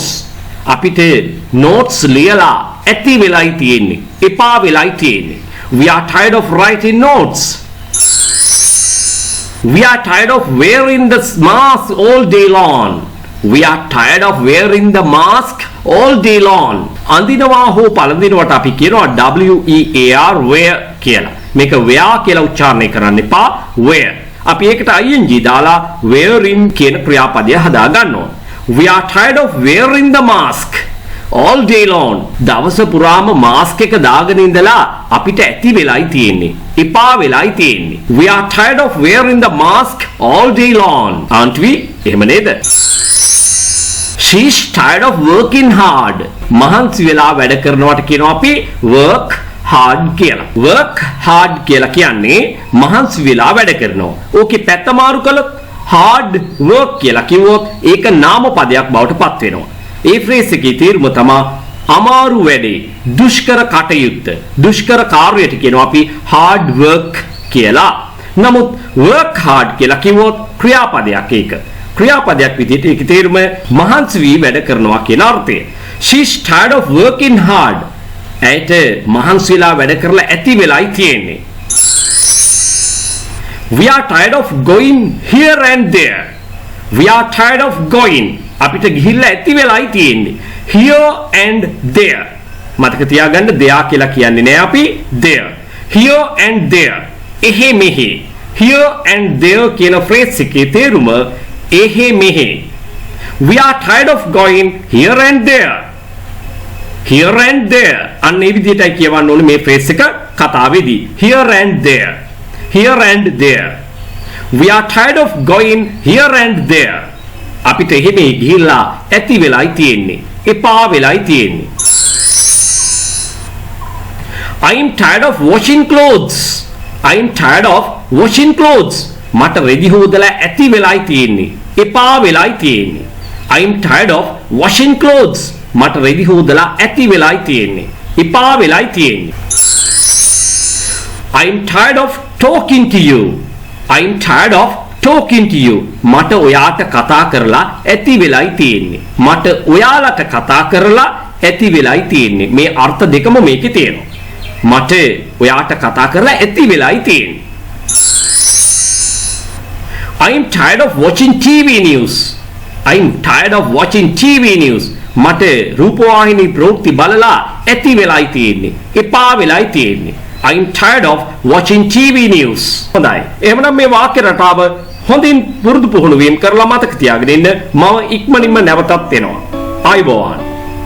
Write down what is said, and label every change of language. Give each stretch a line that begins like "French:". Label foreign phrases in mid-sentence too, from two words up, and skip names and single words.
Sinhala: අපිට notes ලියලා ඇති වෙලයි තියෙන්නේ. එපා වෙලයි තියෙන්නේ.
English: We are tired of writing notes. We are tired of wearing the mask all day long. We are tired of wearing the mask all day long.
Sinhala: අඳිනවා හෝ පළඳිනවට අපි කියනවා
English: wear wear
Sinhala: කියලා. මේක wear කියලා උච්චාරණය කරන්න එපා. wear. අපි ඒකට ing දාලා wearing කියන ක්‍රියාපදය හදා ගන්නවා.
English: We are tired of wearing the mask all day long.
Sinhala: දවස පුරාම මාස්ක් එක දාගෙන ඉඳලා අපිට ඇති වෙලයි තියෙන්නේ. එපා වෙලයි තියෙන්නේ.
English: We are tired of wearing the mask all day long. aren't we?
Sinhala: එහෙම නේද?
English: She's tired of working hard.
Sinhala: මහන්සි වෙලා වැඩ කරනවට කියනවා අපි
English: work hard
Sinhala: කියලා.
English: work hard
Sinhala: කියලා කියන්නේ මහන්සි වෙලා වැඩ කරනවා. ඕකේ පැත්ත මාරු කළොත්
English: hard work
Sinhala: කියලා කිව්වොත් ඒක නාම පදයක් බවට පත් වෙනවා. ඒ ෆ්‍රේස් එකේ තේරුම තමයි අමාරු වැඩේ, දුෂ්කර කටයුත්ත, දුෂ්කර කාර්යයට කියනවා අපි
English: hard work
Sinhala: කියලා. නමුත්
English: work hard
Sinhala: කියලා කිව්වොත් ක්‍රියාපදයක් ඒක. ක්‍රියාපදයක් විදිහට ඒක තේරුම මහන්සි වී වැඩ කරනවා කියන අර්ථය.
English: She's tired of working hard.
Sinhala: ඇයට මහන්සි වෙලා වැඩ කරලා ඇති වෙලයි තියෙන්නේ.
English: We are tired of going here and there. We are tired of going.
Sinhala: අපිට ගිහිල්ලා ඇති වෙලයි තියෙන්නේ.
English: Here and there.
Sinhala: මතක තියාගන්න there කියලා කියන්නේ නෑ අපි there.
English: Here and there.
Sinhala: එහි මෙහි.
English: Here and there
Sinhala: කියන ෆ්‍රේස් එකේ තේරුම එහි මෙහි.
English: We are tired of going here and there. Here and there.
Sinhala: අන්න ඒ විදිහටයි කියවන්න ඕනේ මේ ෆ්‍රේස් එක කතාවේදී.
English: Here and there. Here and there. We are tired of going here and there.
Sinhala: අපිට එහෙම ගිහිල්ලා ඇති වෙලයි තියෙන්නේ. එපා වෙලයි තියෙන්නේ.
English: I am tired of washing clothes. I am tired of washing clothes.
Sinhala: මට රෙදි හොදලා ඇති වෙලයි තියෙන්නේ. එපා වෙලයි තියෙන්නේ.
English: I am tired of washing clothes.
Sinhala: මට රෙදි හොදලා ඇති වෙලයි තියෙන්නේ. එපා වෙලයි තියෙන්නේ.
English: I am tired of talking to you. I am tired of talking to you.
Sinhala: මට ඔයාට කතා කරලා ඇති වෙලයි තියෙන්නේ. මට ඔයාලට කතා කරලා ඇති වෙලයි තියෙන්නේ. මේ අර්ථ දෙකම මේකේ තියෙනවා. මට ඔයාට කතා කරලා ඇති වෙලයි තියෙන්නේ.
English: I am tired of watching TV news. I am tired of watching TV news.
Sinhala: මට රූපවාහිනී ප්‍රවෘත්ති බලලා ඇති වෙලයි තියෙන්නේ. එපා වෙලයි තියෙන්නේ.
English: I am tired of watching TV news.
Sinhala: හොඳයි. එහෙනම් මේ වාක්‍ය රටාව හොඳින් පුරුදු පුහුණු වීම කරලා මතක තියාගෙන ඉන්න. මම ඉක්මනින්ම නැවතත් එනවා. ආයුබෝවන්.